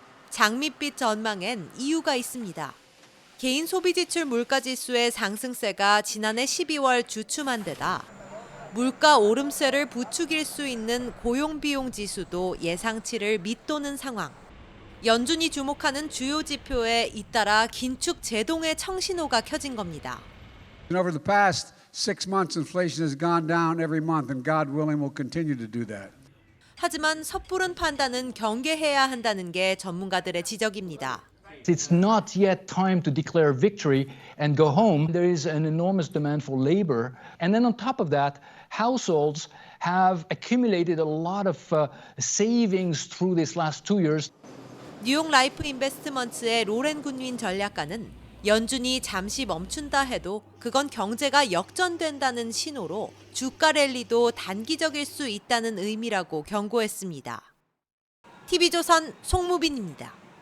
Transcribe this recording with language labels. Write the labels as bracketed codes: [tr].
[ko] 장밋빛 전망엔 이유가 있습니다. 개인 소비 지출 물가 지수의 상승세가 지난해 12월 주춤한 데다 물가 오름세를 부추길 수 있는 고용비용 지수도 예상치를 밑도는 상황. 연준이 주목하는 주요 지표에 잇따라 긴축 제동의 청신호가 켜진 겁니다. [en] Over the past 6 months, inflation has gone down every month, and God willing, will continue to do that. [ko] 하지만 섣부른 판단은 경계해야 한다는 게 전문가들의 지적입니다. [en] It's not yet time to declare victory and go home. There is an enormous demand for labor. And then on top of that, households have accumulated a lot of savings through these last 2 years. [ko] 뉴욕 라이프 인베스트먼트의 로렌 군윈 전략가는 연준이 잠시 멈춘다 해도 그건 경제가 역전된다는 신호로 주가 랠리도 단기적일 수 있다는 의미라고 경고했습니다. TV조선 송무빈입니다.